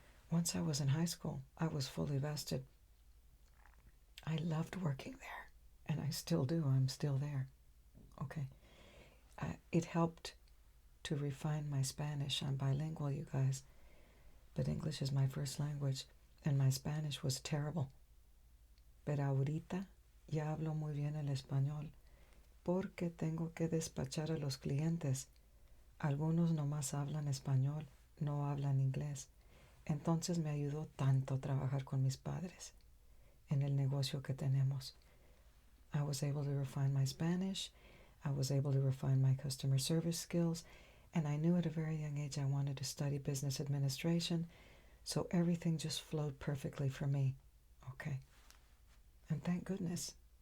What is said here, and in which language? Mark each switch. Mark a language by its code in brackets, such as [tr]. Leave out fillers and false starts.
[en] Once I was in high school, I was fully vested. I loved working there, and I still do. I'm still there. Okay. It helped to refine my Spanish. I'm bilingual, you guys, but English is my first language, and my Spanish was terrible. [es] Pero ahorita ya hablo muy bien el español, porque tengo que despachar a los clientes. Algunos nomás hablan español, no hablan inglés. Entonces me ayudó tanto trabajar con mis padres en el negocio que tenemos. [en] I was able to refine my Spanish. I was able to refine my customer service skills. And I knew at a very young age I wanted to study business administration. So everything just flowed perfectly for me. Okay. And thank goodness.